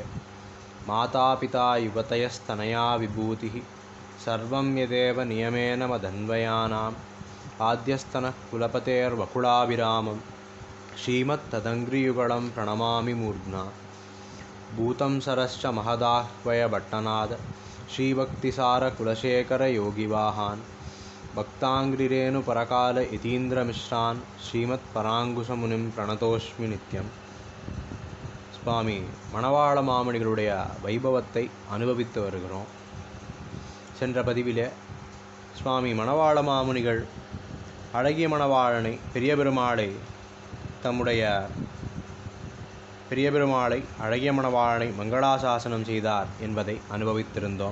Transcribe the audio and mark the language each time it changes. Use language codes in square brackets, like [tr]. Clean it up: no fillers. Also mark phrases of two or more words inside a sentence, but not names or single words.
[sa] मातापिता युवतयस्तनया विभूतिः सर्वं यदेव नियमेन मदन्वयानाम् आद्यस्तनः कुलपतेर्वकुलाभिरामं श्रीमत्तदङ्घ्रियुगलं प्रणमामि मूर्ध्ना। भूतं सरश्च महदाह्वयभट्टनाद श्रीभक्तिसारकुलशेखरयोगिवाहान् भक्ताङ्घ्रिरेणुपरकाल यतीन्द्रमिश्रान् श्रीमत्पराङ्कुशमुनिं प्रणतोऽस्मि नित्यम्. [ta] சுவாமி மணவாள மாமுனிகளுடைய வைபவத்தை அனுபவித்து வருகிறோம். சென்ற பதிவிலே சுவாமி மணவாள மாமுனிகள் அழகிய மணவாளனை பெரிய பெருமாளை அழகிய மணவாளனை மங்களாசாசனம் செய்தார் என்பதை அனுபவித்திருந்தோம்.